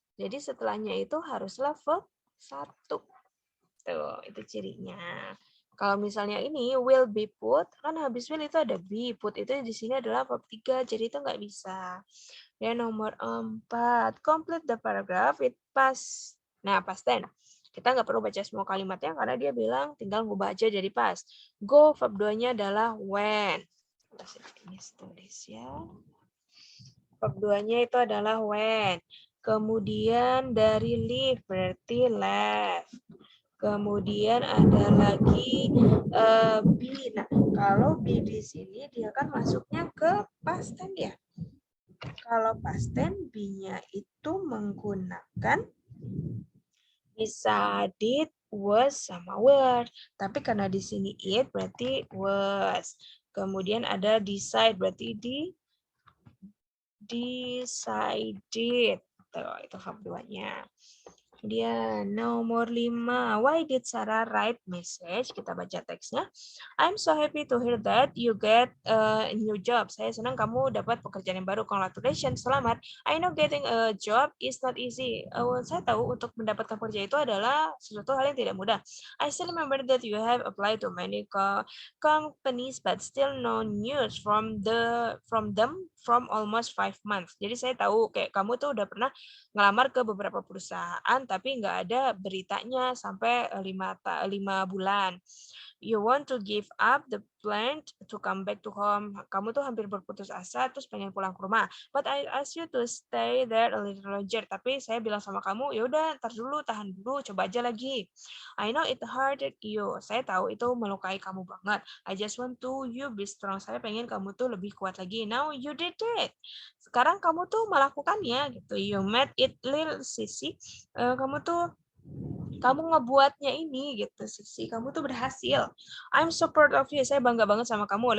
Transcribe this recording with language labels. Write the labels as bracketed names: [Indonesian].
[Indonesian] Jadi setelahnya itu haruslah verb 1. Tuh, itu cirinya. Kalau misalnya ini will be put, kan habis will itu ada be, put itu di sini adalah verb 3, jadi itu nggak bisa. Dan nomor 4, [English] complete the paragraph with past. [Indonesian] Nah, past tense. Kita nggak perlu baca semua kalimatnya karena dia bilang tinggal ngubah aja jadi past. Go, verb 2-nya adalah when. Ini tulis ya. Verb 2-nya itu adalah when. Kemudian dari leave berarti left. Kemudian ada lagi be. Nah, kalau be di sini dia kan masuknya ke past tense ya. Kalau past tense be-nya itu menggunakan bisa did, was sama were. Tapi karena di sini it berarti was. Kemudian ada decide berarti decided. Tuh, itu verb 2-nya. Kemudian nomor 5, [English] why did Sarah write message? [Indonesian] Kita baca teksnya. [English] I'm so happy to hear that you get a new job. [Indonesian] Saya senang kamu dapat pekerjaan yang baru. [English] Congratulations, [Indonesian] selamat. [English] I know getting a job is not easy. [Indonesian] Saya tahu untuk mendapatkan kerja itu adalah sesuatu hal yang tidak mudah. [English] I still remember that you have applied to many companies but still no news from them from almost 5 months. [Indonesian] Jadi saya tahu kayak kamu tuh udah pernah ngelamar ke beberapa perusahaan tapi nggak ada beritanya sampai 5 bulan. [English] You want to give up the plan to come back to home. [Indonesian] Kamu tuh hampir berputus asa terus pengen pulang ke rumah. [English] But I ask you to stay there a little longer. [Indonesian] Tapi saya bilang sama kamu, ya udah ntar dulu, tahan dulu, coba aja lagi. [English] I know it hurted you. [Indonesian] Saya tahu itu melukai kamu banget. [English] I just want to you be strong. [Indonesian] Saya pengen kamu tuh lebih kuat lagi. [English] Now you did it. [Indonesian] Sekarang kamu tuh melakukannya gitu. [English] You made it, little sissy. [Indonesian] Kamu ngebuatnya ini gitu, Sisi. Kamu tuh berhasil. [English] I'm so proud of you. [Indonesian] Saya bangga banget sama kamu.